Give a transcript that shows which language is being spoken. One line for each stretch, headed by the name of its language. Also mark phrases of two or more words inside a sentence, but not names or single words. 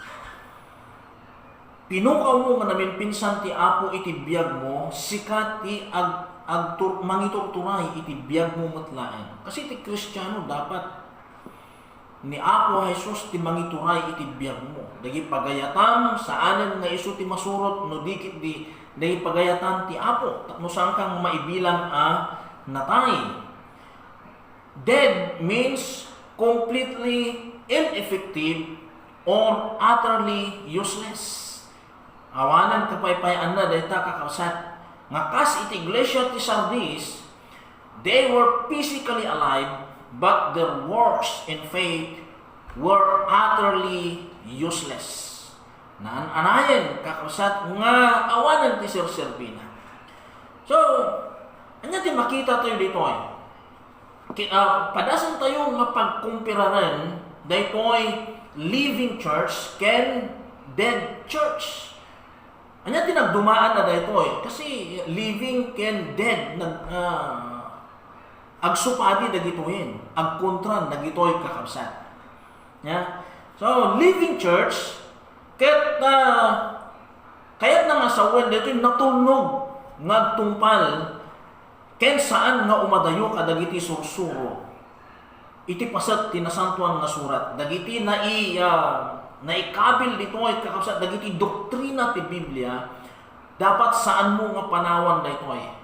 Iloko: Pinukaw mo nga namin pinsan ti Apo iti biyag mo, sikat ti mangiturturay iti biyag mo matlaen. Kasi ti Kristiyano dapat ni Apo Jesus ti mangituray iti biyag mo. Dagi pagayatan saanen nga isu ti masurot no dikit di dagi pagayatan ti Apo. Tapno saan kang maibilang natay.
English: Dead means completely ineffective or utterly useless.
Iloko: Awanan kapaypayan na dahita kakausat. Nga kas iti iglesia ti Sardis,
English: they were physically alive but their works in faith were utterly useless.
Iloko: Naan-anayan kakasat nga awanan ti sir-servina. So, anya ti makita tayo dito padasan tayo nga pagkumpiraran daytoy
English: living church
Iloko: ken
English: dead church.
Iloko: Anya ti nagdumaan na daytoy kasi living ken dead agsupadi dagitoyin, agkontran dagitoy kakabsat.
English: Yeah? So, living church,
Iloko: kayat na nga sawen dito'y natulnog, ngagtungpal, ken saan nga umadayo kadagiti sursuro. Iti pasat tinasantuan nga surat. Dagiti naikabil dito'y kakabsat, dagiti doktrina ti Biblia, dapat saan mo nga panawan dito'y.